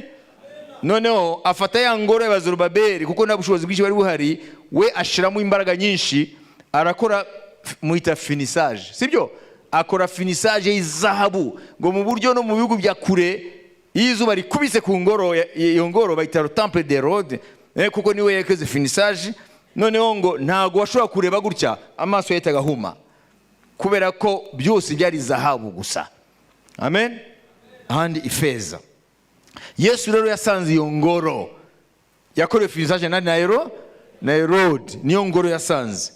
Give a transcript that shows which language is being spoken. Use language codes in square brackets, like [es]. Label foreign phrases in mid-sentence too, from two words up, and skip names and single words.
[rw] Noneho afata ya ngoro ya Zorobabeli, kuko nta bushobozi bwinshi bari buhari, we ashiramo imbaraga nyinshi, arakora muita finissage, sibyo? Akora finissage y'izahabu, ngo mu buryo no mu bihugu bya kure izuba rikubise ku ngoro, iyo ngoro bayita [fr] le temple de Herode, [rw] kuko niwe yakoze finissage. Noneho ngo ntago washobora kureba gutya, amaso yahitaga huma, kubera ko byose byari zahabu gusa. Amen. Ahandi ifeza. Yesu rero yasanze iyo ngoro, yakorewe finissage na Herode, niyo ngoro yasanze.